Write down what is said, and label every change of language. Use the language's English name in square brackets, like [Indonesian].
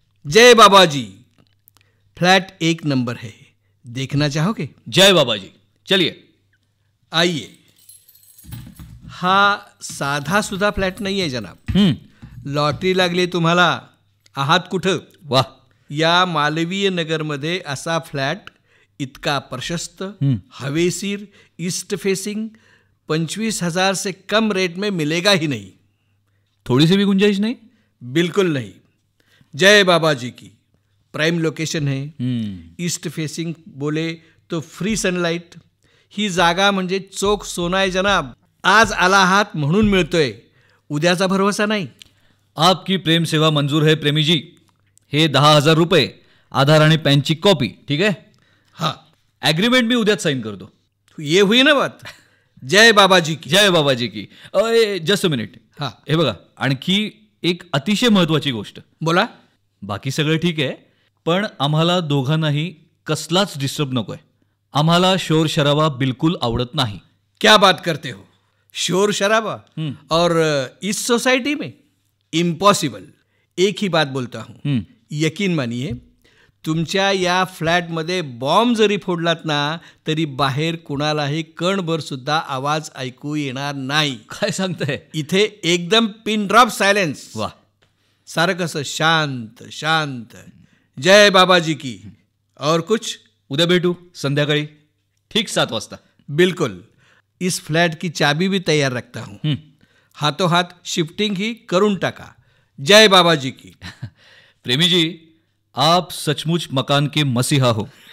[Hindi] जय बाबाजी, flat 1 number है, देखना चाहोगे? जय बाबाजी, चलिए. आइए. [Marathi] हा साधा सुद्धा फ्लॅट नाही आहे जनाब. लॉटरी लागली तुम्हाला. आहात कुठं? वाह. या मालवीय नगरमध्ये असा फ्लॅट इतका प्रशस्त, हवेशीर, ईस्ट फेसिंग [Hindi] 25,000 से कम रेट में मिलेगा ही नहीं. थोड़ी सी भी गुंजाइश नहीं? बिल्कुल नहीं. जय बाबाजी की. प्राइम लोकेशन है. ईस्ट फेसिंग बोले तो फ्री सनलाइट. [Marathi] ही जागा म्हणजे चोख सोना आहे जनाब. आज आला आहात म्हणून मिळतोय, उद्याचा भरवसा नाही. [Hindi] आपकी प्रेम सेवा मंजूर है प्रेमी जी. [Marathi] हे 10,000 रुपये, आधार आणि पॅनची कॉपी. ठीक आहे. हां, ॲग्रीमेंट मी उद्याच साईन करतो. [Hindi] ये हुई ना बात. जय बाबाजी की. जय बाबाजी की. [English] Just a minute. हां, [Marathi] हे बघा, आणखी एक अतिशय महत्त्वाची गोष्ट. बोला. बाकी सगळं ठीक आहे, पण आम्हाला दोघांनाही कसलाच डिस्टर्ब नकोय. आम्हाला शोर शराबा बिलकुल आवडत नाही. [Hindi] क्या बात करते हो? शोर शराबा और इस सोसाइटी में इम्पॉसिबल. एक ही बात बोलता हूँ, यकीन मानिए, [Marathi] तुमच्या या फ्लॅटमध्ये बॉम्ब जरी फोडलात ना तरी बाहेर कुणालाही कणभर सुद्धा आवाज ऐकू येणार नाही. काय सांगताय? इथे एकदम पिन ड्रॉप सायलेन्स. वा. सारं कसं शांत शांत. [Hindi] जय बाबाजी की. और कुछ? [Marathi] उद्या भेटू संध्याकाळी ठीक 7 वाजता. [Hindi] बिल्कुल. इस फ्लैट की चाबी भी तैयार रखता हूँ. [Marathi] हाथों हाथ शिफ्टिंग ही करून टाका. [Hindi] जय बाबाजी की. प्रेमी जी, आप सचमुच मकान के मसीहा हो.